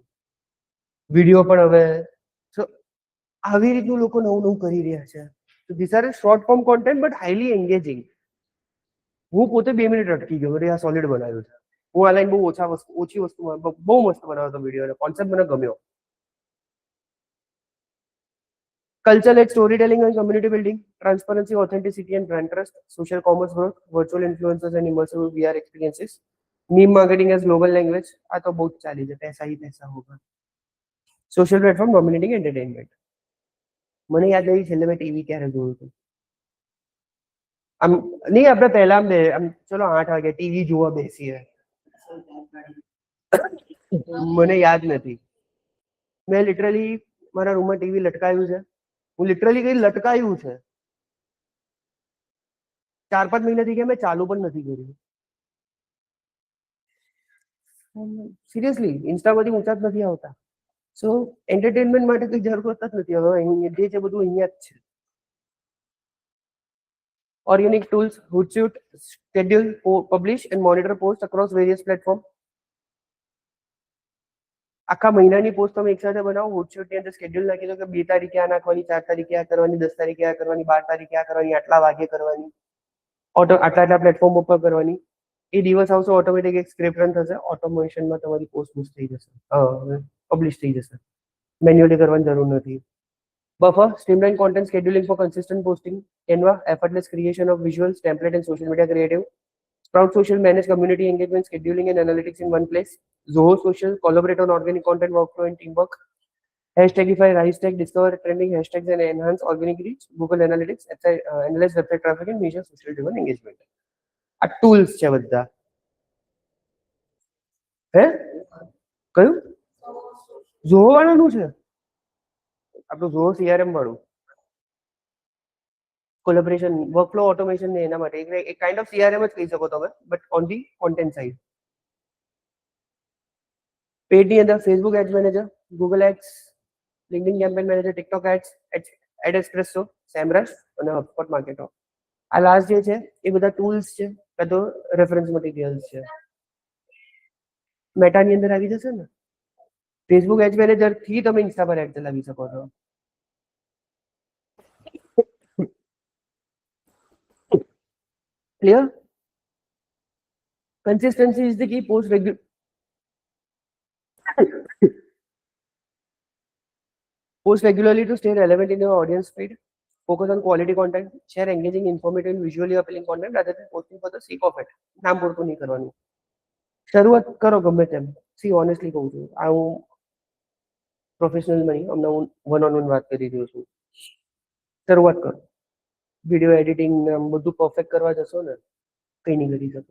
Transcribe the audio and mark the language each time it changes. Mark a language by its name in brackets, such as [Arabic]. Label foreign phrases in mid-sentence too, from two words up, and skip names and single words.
[Gujarati] વિડીયો પણ હવે આવી રીતનું લોકો નવું કરી રહ્યા છે. તો [English] this are short form content but highly engaging. [Gujarati] હું પોતે 2 મિનિટ અટકી ગયો, આ સોલિડ બનાવ્યું છે. હું આ લાઈન બહુ ઓછી વસ્તુમાં બહુ મસ્ત બનાવ્યો હતો વિડીયો, કોન્સેપ્ટ મને ગમ્યો. [English] culture-led storytelling and community building, transparency, authenticity, and brand trust, social commerce growth, virtual influencers and immersive VR experiences, meme marketing as global language. [Gujarati] આ તો બહુ જ ચાલી છે, [Hindi] पैसा ही पैसा होगा. [English] social platform dominating entertainment. [Gujarati] મને યાદ નહીં છેલ્લે મેં ટીવી ક્યારે જોયું હતું. આમ નહીં આપણે પહેલા આમ ચલો 8 વાગે ટીવી જોવા બેસીએ. મને યાદ નથી. મેં લિટરલી મારા રૂમમાં ટીવી લટકાયું છે. હું લિટરલી કઈ લટકાયું છે. 4-5 મહિનાથી કે મેં ચાલુ પણ નથી કર્યું. સિરિયસલી ઇન્સ્ટામાંથી ઊંચા જ નથી આવતા. [English] so entertainment [Gujarati] માટે કઈ જરૂરત જ નથી. હવે જે છે બધું અહીંયા જ છે. [English] Organic tools, Hootsuite, schedule, publish and monitor posts across various platforms. [Gujarati] આખા મહિનાની પોસ્ટ તમે એકસાથે બનાવો. Hootsuite ની અંદર સ્કેડ્યુલ નાખી દો કે 2 તારીખે આ નાખવાની, 4 તારીખે આ કરવાની, 10 તારીખે આ કરવાની, 12 તારીખે આ કરવાની, આટલા વાગે કરવાની, આટલા પ્લેટફોર્મ ઉપર કરવાની. એ દિવસ આવશે ઓટોમેટિક એક [English] script run [Gujarati] થશે, ઓટોમેશનમાં તમારી [English] post boost [Gujarati] થઈ જશે, પબ્લિશ થઈ જશે. મેન્યુઅલી કરવાની જરૂર નથી. [English] Buffer, streamline content scheduling for consistent posting. Canva, effortless creation of visuals, template and social media creative. Sprout Social, manage community engagement, scheduling and analytics in one place. Zoho Social, collaborate on organic content workflow and teamwork. Hashtagify, Rise Tag, discover trending hashtags and enhance organic reach. Google Analytics, analyze website traffic and measure social driven engagement. [Gujarati] આ tools છે બધા. હે કયું Zoho વાળાનું છે? આપણું Zoho CRM વાળું [English] collaboration workflow automation [Gujarati] ને એના માટે એક [English] kind of CRM [Gujarati] જ કહી શકો તમે, [English] but on the content side. [Gujarati] પેડ ની અંદર ફેસબુક એડ્સ મેનેજર, ગૂગલ એડ્સ, લિંક્ડઇન કેમ્પેન મેનેજર, ટિકટોક એડ્સ, એડ એક્સપ્રેસો, સેમરસ અને હબસ્પોટ માર્કેટો. આ લાસ્ટ જે છે એ બધા ટૂલ્સ છે, બધો [English] reference materials [Gujarati] છે. મેટાની અંદર આવી જશે ને. ફેસબુક એડ્સ મેનેજર થી તમે ઇન્સ્ટા પર એડ ચલાવી શકો છો. [English] Clear? Consistency is the key. Post regularly to stay relevant in your audience feed. Focus on quality content. Share engaging, informative, and visually appealing content rather than posting for the sake of it. [Gujarati] નામ પૂરતું નહીં કરવાનું. શરૂઆત કરો ગમે તેમ. [English] see honestly [Gujarati] કહું છું, આ હું પ્રોફેશનલ નહીં, હમણાં હું વન વાત કરી રહ્યો છું. શરૂઆત કરો. [English] video editing [Gujarati] બધું પરફેક્ટ કરવા જશો ને કઈ નહીં કરી શકો.